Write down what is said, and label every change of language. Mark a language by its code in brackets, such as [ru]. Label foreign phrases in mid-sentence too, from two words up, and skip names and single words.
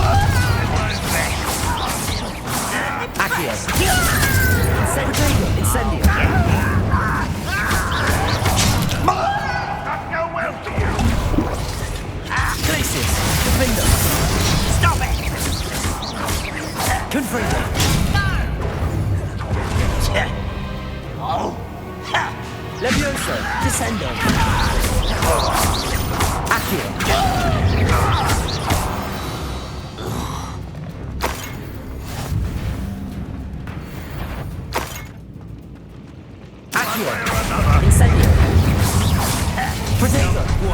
[en] Accio, Potato, Incendio, Not go well for you. Glacius, Defender, Stop it! Confringo, Oh! Ha! Levioso, Descendo, Accio, Accio, Incendio, Potato,